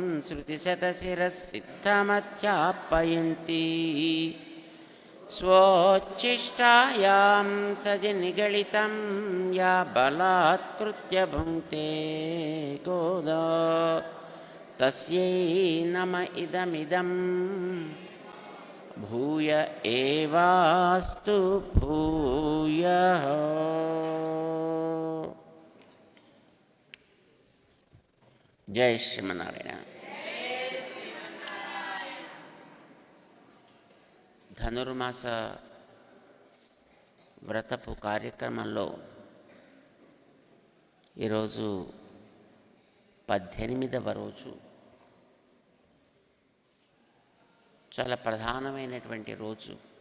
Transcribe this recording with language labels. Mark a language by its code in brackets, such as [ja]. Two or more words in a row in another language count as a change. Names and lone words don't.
[sa] श्रुतिशतशिरःसिद्धमध्यापयन्ती स्वोच्छिष्टायां सदि निगलितं या बलात्कृत्य भुङ्क्ते गोदा तस्यै नम इदमिदम् भूय एवास्तु भूयः. जय श्रीमन्नारायण. [te] ధనుర్మాస వ్రతపు కార్యక్రమంలో ఈరోజు 18వ రోజు. చాలా ప్రధానమైనటువంటి రోజు.